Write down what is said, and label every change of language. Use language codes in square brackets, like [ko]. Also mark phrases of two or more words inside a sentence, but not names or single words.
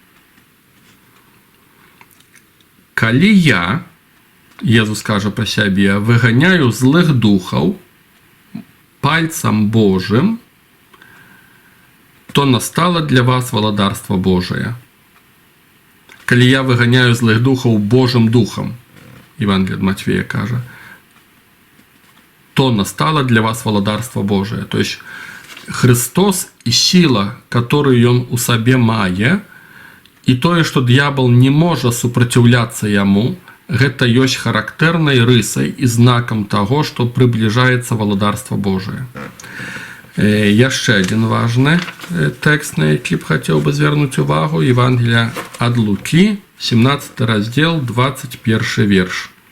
[be] Калі я, Езус кажа пра сябе, выганяю злых духаў пальцам Божым, то настало для вас валадарство Божие. Калі я выганяю злых духаў Божым духом, [ru] Евангелие от Матфея [be] кажа, то настало для вас валадарство Божие. [ru] То есть Христос и сила, которую Он [be] у сабе мае, [ru] и тое, что дьявол не может сопротивляться ему, [be] гэта ёсць характэрнай рысай і знакам таго, што приближается валадарство Божие. Яшчэ один важны тэкст, на які б хацеў бы звярнуць увагу, Евангелие ад Лукі, 17 раздзел, 21 верш.